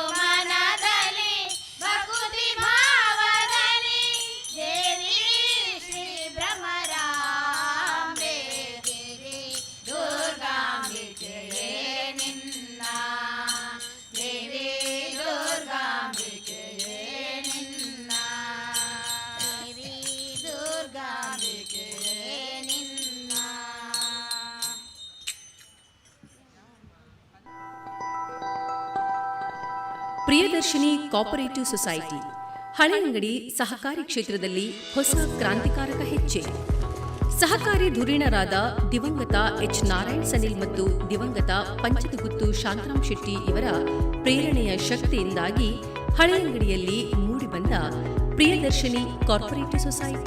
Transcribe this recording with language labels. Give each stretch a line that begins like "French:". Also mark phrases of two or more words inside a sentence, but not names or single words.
Kannada: ಮನದಲ್ಲಿ ಭಕ್ತಿ ಭಾವದಲ್ಲಿ ದೇವಿ ಶ್ರೀ ಭ್ರಮರಾಂಬೆ ದೇವಿ ದುರ್ಗಾಂಬಿಕೆ ನಿನ್ನ ದೇವಿ ದುರ್ಗಾಂಬಿಕೆ ನಿನ್ನ ದೇವಿ ದುರ್ಗಾಂಬಿಕೆ ನಿನ್ನ ಪ್ರಿಯದರ್ಶಿನಿ ಕೋಪರೇಟಿವ್ ಸೊಸೈಟಿ ಹಳೆಯಂಗಡಿ ಸಹಕಾರಿ ಕ್ಷೇತ್ರದಲ್ಲಿ ಹೊಸ ಕ್ರಾಂತಿಕಾರಕ ಹೆಜ್ಜೆ. ಸಹಕಾರಿ ಧುರೀಣರಾದ ದಿವಂಗತ ಎಚ್ ನಾರಾಯಣ್ ಸನಿಲ್ ಮತ್ತು ದಿವಂಗತ ಪಂಚದಗುತ್ತು ಶಾಂತರಾಮ್ ಶೆಟ್ಟಿ ಇವರ ಪ್ರೇರಣೆಯ ಶಕ್ತಿಯಿಂದಾಗಿ ಹಳೆಯಂಗಡಿಯಲ್ಲಿ ಮೂಡಿಬಂದ ಪ್ರಿಯದರ್ಶಿನಿ ಕೋಪರೇಟಿವ್ ಸೊಸೈಟಿ.